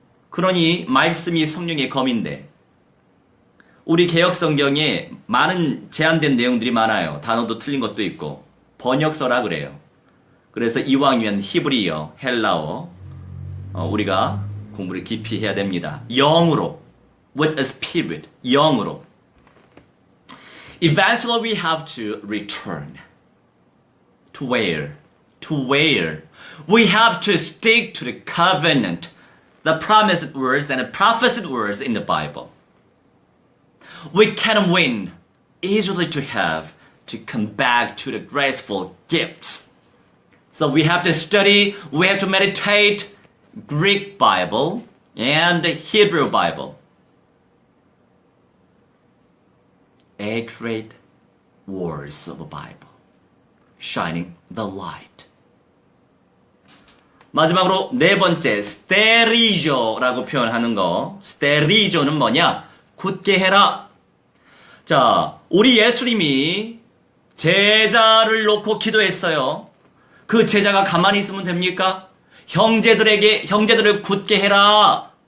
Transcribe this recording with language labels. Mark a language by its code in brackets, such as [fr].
[ko] 그러니 말씀이 성령의 검인데 우리 개혁성경에 많은 제한된 내용들이 많아요. 단어도 틀린 것도 있고 번역서라 그래요. 그래서 이왕이면 히브리어, 헬라어 우리가 공부를 깊이 해야 됩니다. 영으로, [en] with a spirit, 영으로. Eventually we have to return. To where? To where? We have to stick to the covenant, the promised words and the prophesied words in the Bible. We can win easily to have to come back to the graceful gifts. So we have to study, we have to meditate Greek Bible and the Hebrew Bible. Accurate words of the Bible, shining the light. [ko] 마지막으로 네 번째, 스테리조라고 표현하는 거. 스테리조는 뭐냐? 굳게 해라. 자, 우리 예수님이 제자를 놓고 기도했어요. 그 제자가 가만히 있으면 됩니까? 형제들을 굳게 해라.